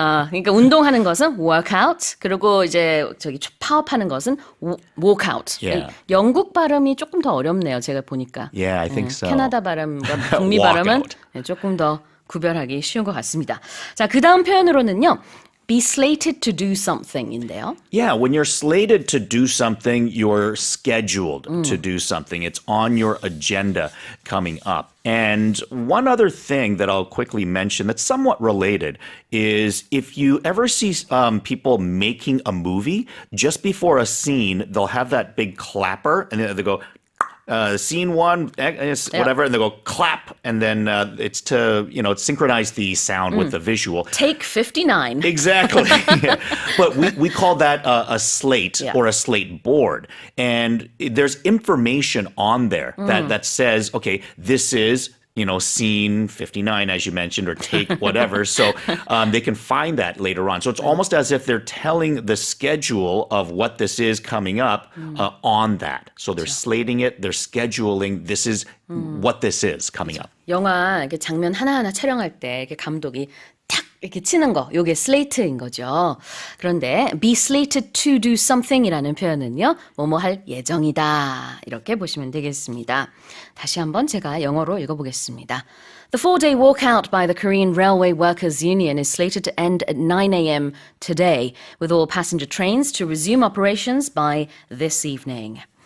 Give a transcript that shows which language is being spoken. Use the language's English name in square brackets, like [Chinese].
[Korean] 그러니까 운동하는 것은 workout, 그리고 이제 파업하는 것은 walkout. [English] Yeah. [Korean] 영국 발음이 조금 더 어렵네요. 제가 보니까. [English] Yeah, I think so. [Korean] 캐나다 발음과 북미 발음은 조금 더 구별하기 쉬운 것 같습니다. 자, 그 다음 표현으로는요. [English] be slated to do something인데요. Yeah, when you're slated to do something, you're scheduled to do something. It's on your agenda coming up. And one other thing that I'll quickly mention that's somewhat related is if you ever see people making a movie, just before a scene, they'll have that big clapper and they go, scene one, whatever, and they go clap, and then it's to, synchronize the sound with the visual. Take 59. Exactly. Yeah. But we call that a slate or a slate board. And there's information on there that says, okay, this is scene 59, as you mentioned, or take whatever. So they can find that later on. So it's almost as if they're telling the schedule of what this is coming up on that. So they're slating it, they're scheduling, this is what this is coming up. [Korean] 영화 이렇게 장면 하나하나 촬영할 때 이렇게 감독이 탁 이렇게 치는 거, 요게 slate인 거죠. 그런데 [English] be slated to do something [Korean] 이라는 표현은요, 뭐뭐 할 예정이다. 이렇게 보시면 되겠습니다. 다시 한번 제가 영어로 읽어보겠습니다. [English] The 4-day walkout by the Korean Railway Workers Union is slated to end at 9 a.m. today, with all passenger trains to resume operations by this evening.